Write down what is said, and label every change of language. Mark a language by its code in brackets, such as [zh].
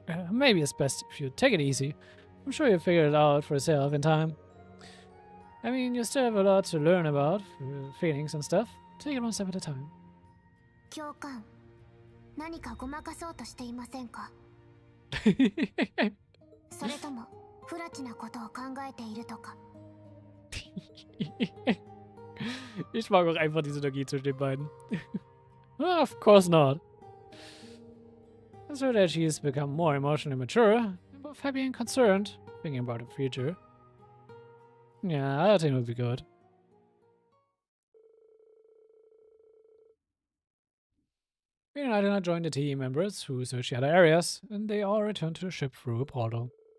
[en] Maybe it's best if you take it easy. I'm sure you'll figure it out for yourself in time. I mean, you still have a lot to learn about feelings and stuff. Take it one step at a time. [ja] 教官、何かごまかそうとしていませんか？それとも不埒なことを考えているとか？ [de] Ich mag auch einfach die Synergie zwischen den beiden. [en] Of course not. So that she's become more emotionally mature, and both happy and concerned, thinking about the future. Yeah, I think it would be good. Rean and Einer joined the team members who searched the other areas, and they all returned to the ship through a portal.